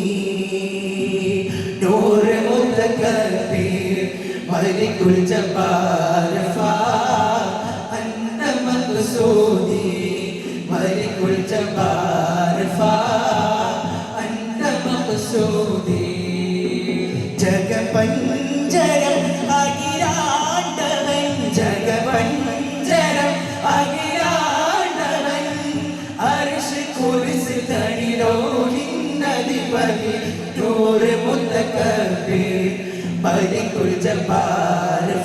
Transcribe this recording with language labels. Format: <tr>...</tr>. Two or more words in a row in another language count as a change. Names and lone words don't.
<ar>نور متكبر ملك الجبار أنت مقصودي ملك الجبار أنت مقصودي</ar> <ml>ജഗപഞ്ചരം അഖിലാണ്ടവൻ ജഗപഞ്ചരം അഖിലാണ്ടവൻ</ml> <ar>عرش كرسي</ar> <ml>തണിലോഹിന്നധിപതി</ml> <ar>نور متكبر ملك الجبار</ar>